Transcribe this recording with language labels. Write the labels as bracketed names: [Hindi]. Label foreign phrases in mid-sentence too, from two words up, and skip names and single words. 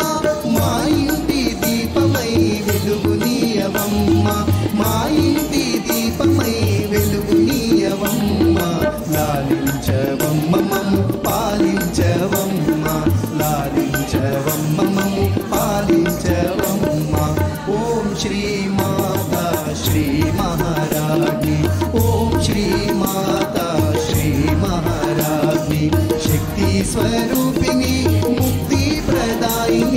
[Telugu] మా ఇంటి దీపమై వెలుగునీయవమ్మ, మా ఇంటి దీపమై వెలుగునీయవమ్మ, లాలించవమ్మ మమ్ము పాలించవమ్మ, లాలించవమ్మ మమ్ము పాలించవమ్మ, [Hindi] ओम श्री माता श्री महारानी, ओम श्री माता श्री महारानी, शक्ति स्वरूपिणी मुक्ति प्रदायिनी,